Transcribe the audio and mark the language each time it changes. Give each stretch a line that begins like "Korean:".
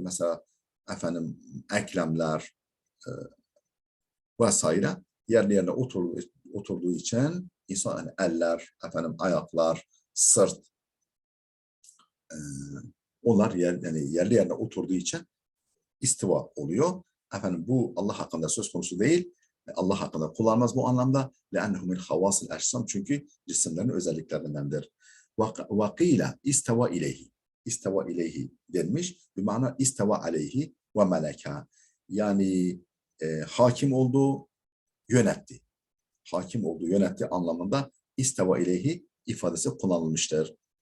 Turkish: Mesela efendim eklemler vesaire yerli yerine oturduğu için insan yani eller, efendim ayaklar, sırt onlar yani yerli yerine oturduğu için istiva oluyor. Efendim bu Allah hakkında söz konusu değil. Allah hakkında kullanmaz bu anlamda.
Arabic: لَاَنَّهُ مِنْ خَوَاسِ الْاَجْسَامِ
Turkish: çünkü cisimlerin özelliklerindendir. وَقِيلَ isteva ileyhi. İsteva ileyhi denmiş. Bir mana isteva aleyhi ve meleka. Yani hakim olduğu, yönetti. Hakim olduğu, yönetti anlamında isteva ileyhi ifadesi kullanılmıştır.